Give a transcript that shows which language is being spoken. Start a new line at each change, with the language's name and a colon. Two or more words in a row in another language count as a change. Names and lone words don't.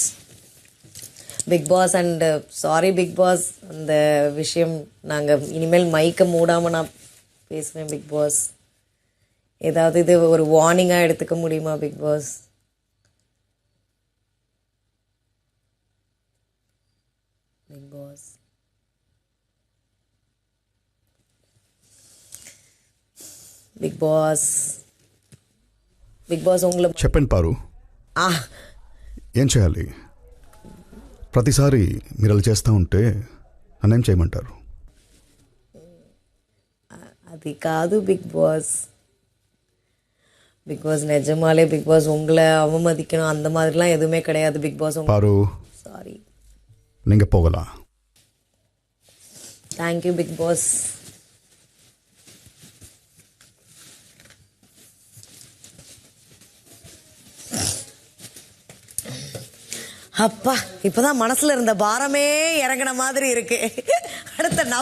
Tamil: பிக் பாஸ்
English: and sorry
Tamil: பிக் பாஸ், அந்த விஷயம் நாங்கள் இனிமேல் மைக்க மூடாமல் நான் பேசுவேன் பிக் பாஸ். ஏதாவது இது ஒரு வார்னிங்காக எடுத்துக்க முடியுமா பிக் பாஸ்? பிக் பாஸ் బిగ్ బాస్ బిగ్ బాస్ ఉంగల
Telugu: చెప్పండి పారు, ఏం చేయాలి? ప్రతిసారి మీరు అలా చేస్తూ ఉంటే నన్నేం చేయమంటారు? అది కాదు బిగ్ బాస్.
Tamil: பிக் பாஸ் நிஜமாலே பிக் பாஸ் உங்களை அவமதிக்கணும் அந்த மாதிரிலாம் எதுவுமே கிடையாது பிக் பாஸ். பாரு, சாரி. நீங்கள் போகலாம். தேங்க்யூ பிக் பாஸ். அப்பா, இப்போதான் மனசுல இருந்த பாரமே இறங்கின மாதிரி இருக்கு.